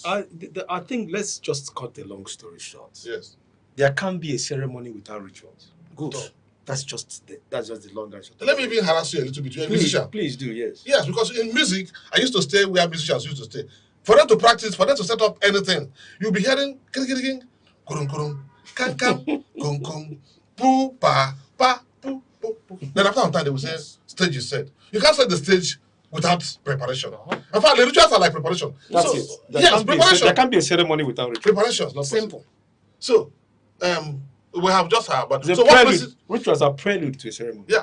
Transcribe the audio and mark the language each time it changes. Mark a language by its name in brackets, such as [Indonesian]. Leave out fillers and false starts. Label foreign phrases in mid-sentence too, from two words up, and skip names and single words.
[English] I think let's just cut a long story short. Yes. There can't be a ceremony without rituals. Good. No. That's just the long and short. Let me even harass you a little bit. You're a musician. Please do, yes. Yes, because in music, I used to stay where musicians used to stay. For them to practice, for them to set up anything, you'll be hearing kurum kurum, kan kan, kum kum, poo pa pa poo poo poo. Then after some time they will say stage is set. You can't set the stage without preparation. In fact, the rituals are like preparation. That's it. There can't be a ceremony without rituals. Preparation is not simple. So, we have just but so what message? Rituals are prelude to a ceremony. Yeah.